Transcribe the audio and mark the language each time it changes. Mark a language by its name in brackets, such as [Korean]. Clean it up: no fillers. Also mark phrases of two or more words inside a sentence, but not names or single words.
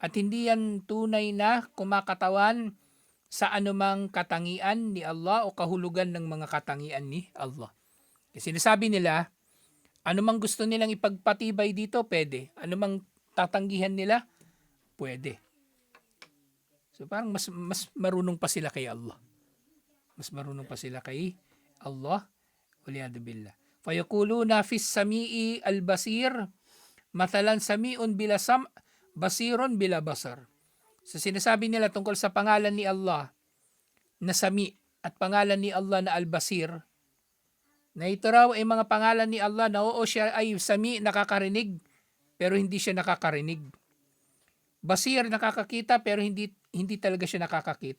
[Filipino] At hindi yan tunay na kumakatawan sa anumang katangian ni Allah o kahulugan ng mga katangian ni Allah. Kasi sinasabi nila, anumang gusto nilang ipagpatibay dito, pwede. Anumang tatanggihan nila, pwede. So parang mas marunong pa sila kay Allah. Mas marunong pa sila kay Allah. [Arabic] والعياذ بالله. فيقولون في السميع البصير. مثلا سميع بلا سمع، بصير بلا بصر. [Filipino] So sinasabi nila tungkol sa pangalan ni Allah na Sami at pangalan ni Allah na Al-Basir, na ito raw ay mga pangalan ni Allah na oo siya ay Sami, nakakarinig, pero hindi siya nakakarinig. Basir, nakakakita, pero hindi talaga siya nakakakita.